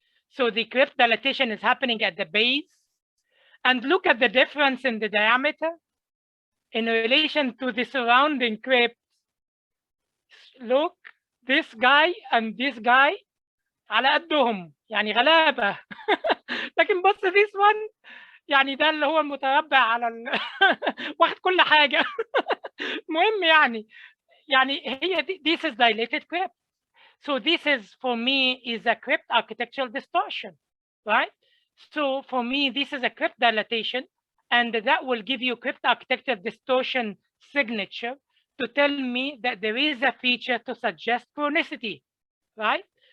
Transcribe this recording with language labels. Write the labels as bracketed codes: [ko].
[en] So the crypt dilatation is happening at the base. And look at the difference in the diameter in relation to the surrounding crypt. Look, this guy and this guy [ar] على قدهم يعني غلابة. لكن بص [en] this one [ar] يعني ده اللي هو المتربع على واخد كل حاجة. مهم يعني هي [en] this is dilated crypt. So this is for me is a crypt architectural distortion, right? So for me this is a crypt dilatation, and that will give you crypt architectural distortion signature to tell me that there is a feature to suggest chronicity, right?